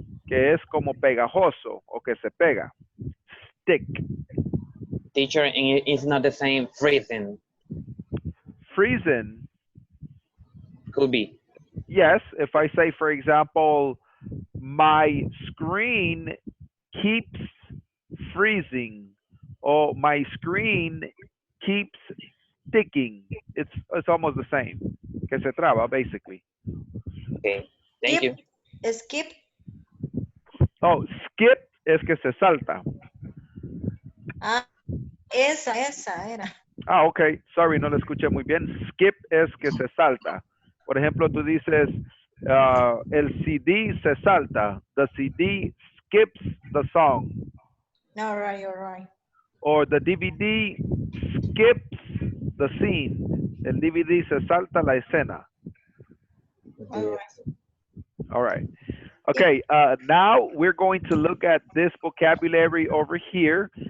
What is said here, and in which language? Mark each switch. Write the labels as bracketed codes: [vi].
[es] que es como pegajoso o que se pega. [en] Stick. Teacher, it's not the same freezing. Freezing. Could be. Yes, if I say, for example, my screen keeps freezing, or my screen keeps sticking. It's almost the same. [es] Que se traba, [en] basically. Okay. Thank you. Skip. [es] Oh, skip es que se salta. Ah, esa era. Ah, ok. Sorry, no lo escuché muy bien. Skip es que se salta. Por ejemplo, tú dices, el CD se salta. [en] The CD skips the song. All right. Or the DVD skips the scene. [es] El DVD se salta la escena. [en] All right. All right. Okay, now we're going to look at this vocabulary over here.